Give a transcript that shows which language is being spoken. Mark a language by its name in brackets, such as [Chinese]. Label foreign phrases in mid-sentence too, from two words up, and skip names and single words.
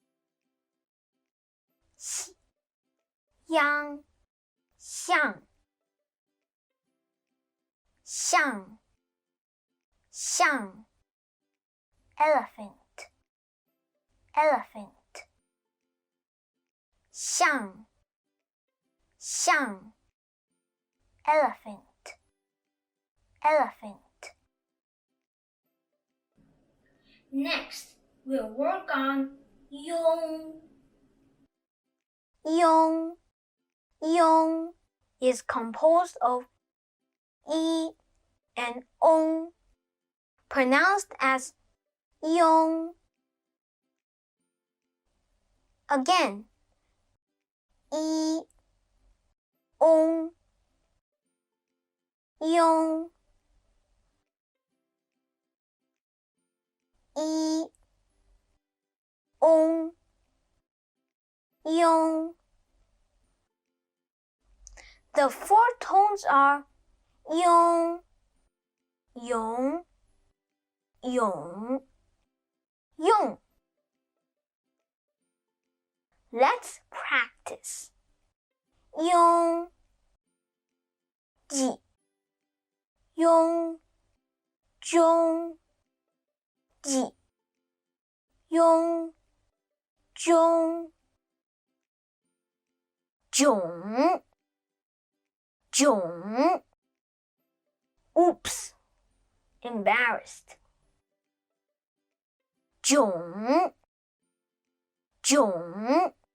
[Chinese] 喜，央，像，像，像 [English] elephant, elephant, [Chinese] 像，像 [English] elephant, elephant. Next, we'll work on iong. Iong, iong is composed of I and ong, pronounced as iong. Again, I, [Chinese] ong, iong, I, ong, iong. [English] The 4 tones are iong, yong, yong, yong. Let's practice. [Chinese] Iong, ji, yong, zhong, ji, yong, zhong, zhong, zhong. [English] Oops, embarrassed. [Chinese] Zhong, zhong.